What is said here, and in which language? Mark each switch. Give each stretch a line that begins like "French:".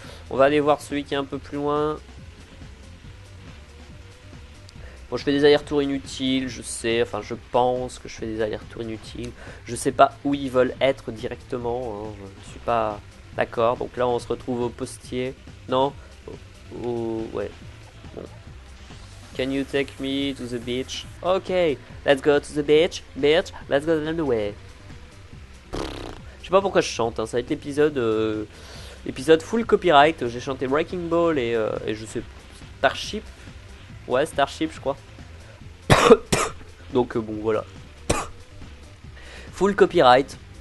French: On va aller voir celui qui est un peu plus loin. Bon, je fais des allers-retours inutiles, je sais, enfin je pense que je fais des allers-retours inutiles. Je sais pas où ils veulent être directement, hein, je suis pas d'accord. Donc là on se retrouve au postier. Non, ouais. Bon.
English: Can you take me to the beach? Ok, let's go to the beach, let's go down the way.
French: Je sais pas pourquoi je chante, hein, ça va être l'épisode full copyright. J'ai chanté Breaking Ball et je sais, Starship. Ouais, Starship, je crois. Donc, bon, voilà. Full copyright.